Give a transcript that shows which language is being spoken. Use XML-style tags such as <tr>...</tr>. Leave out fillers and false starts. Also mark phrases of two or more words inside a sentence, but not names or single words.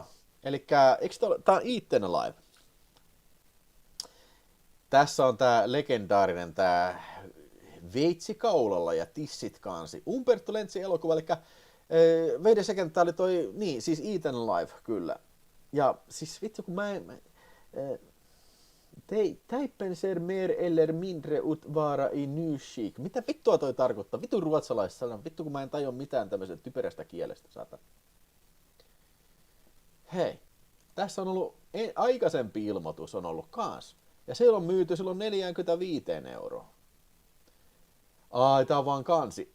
<fi>Elikkä, tää on Eaten Alive. Tässä on tää legendaarinen tää veitsi kaulalla ja tissit kansi. Umberto Lenzi elokuva, eli Veide Second, tää oli toi, niin, siis Eaten Alive, kyllä. Ja siis vittu kun</fi> <sv>Teipen ser mer eller mindre ut vara i nyskick.</sv> <fi>Mitä vittua toi tarkoittaa? Vittu ruotsalaisessa vittu kun mä en tajua mitään tämmöisestä typerästä kielestä, saatan. Hei, tässä on ollut aikaisempi ilmoitus on ollut kans. Ja se on myyty silloin 45 €. Ai, tää on vaan kansi.</fi>